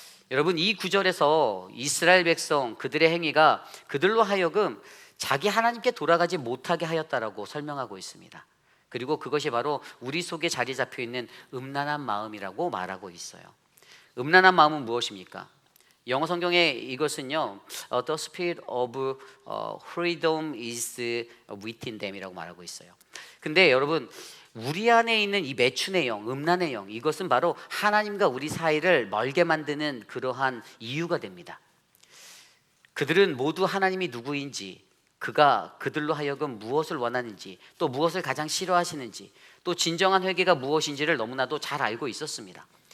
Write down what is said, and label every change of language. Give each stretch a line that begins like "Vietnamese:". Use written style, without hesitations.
Korean: 여러분, 이 구절에서 이스라엘 백성 그들의 행위가 그들로 하여금 자기 하나님께 돌아가지 못하게 하였다라고 설명하고 있습니다. 그리고 그것이 바로 우리 속에 자리 잡혀 있는 음란한 마음이라고 말하고 있어요. 음란한 마음은 무엇입니까? 영어 성경에 이것은요,
English: The spirit of freedom is within them
Korean: 이라고 말하고 있어요. 근데 여러분, 우리 안에 있는 이 매춘의 영, 음란의 영, 이것은 바로 하나님과 우리 사이를 멀게 만드는 그러한 이유가 됩니다. 그들은 모두 하나님이 누구인지, 그가 그들로 하여금 무엇을 원하는지, 또 무엇을 가장 싫어하시는지, 또 진정한 회개가 무엇인지를 너무나도 잘 알고 있었습니다.